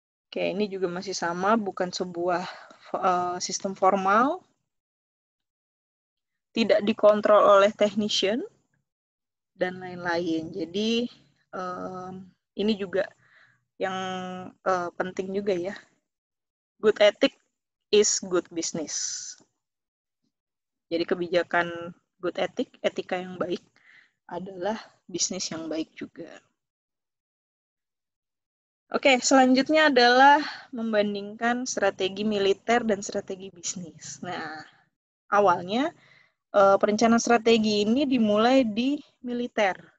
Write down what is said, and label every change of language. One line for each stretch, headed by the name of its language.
Indonesian: Oke, ini juga masih sama, bukan sebuah sistem formal, tidak dikontrol oleh technician, dan lain-lain. Jadi, ini juga yang penting juga ya.
English: Good ethic is good business.
Indonesian: Jadi kebijakan good ethic, etika yang baik, adalah bisnis yang baik juga. Oke, selanjutnya adalah membandingkan strategi militer dan strategi bisnis. Nah, awalnya perencanaan strategi ini dimulai di militer.